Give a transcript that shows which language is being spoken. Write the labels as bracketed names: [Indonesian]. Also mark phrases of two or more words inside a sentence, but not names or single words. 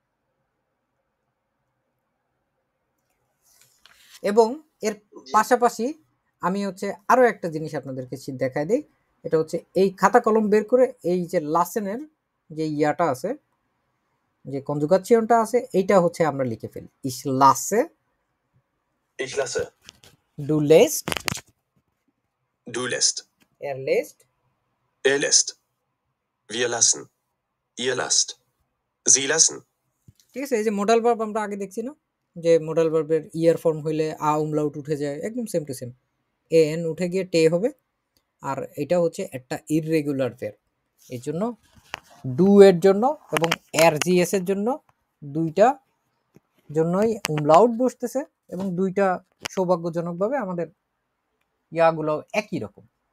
[Bangla] এবং এর পাশাপাশি আমি হচ্ছে আরো একটা জিনিস আপনাদেরকে দেখাই দিই, এটা হচ্ছে এই খাতা কলম বের করে এই যে লাসেনের যে ইয়াটা আছে, যে কনজুগাচিয়নটা আছে, এইটা হচ্ছে আমরা লিখে ফেলি। [German] ich lasse, Ich lasse. du lässt, Du lässt. er lässt, Er lässt. Wir lassen. Ihr lasst. Sie lassen. [Bangla] ঠিক আছে। এই যে [English] modal verb [Bangla] আমরা আগে দেখছি না, যে মোডাল ভার্বের ইয়ার ফর্ম হইলে umlaut উঠে যায়, একদম [English] same to same [Bangla] এন উঠে গিয়ে টে হবে। আর এটা হচ্ছে একটা [English] irregular verb, [Bangla] এর জন্য ডু এর জন্য এবং এর জিএস এর জন্য দুইটা জন্যই umlaut বসতেছে, এবং দুইটা সৌভাগ্যজনকভাবে আমাদের ইয়াগুলো একই রকম।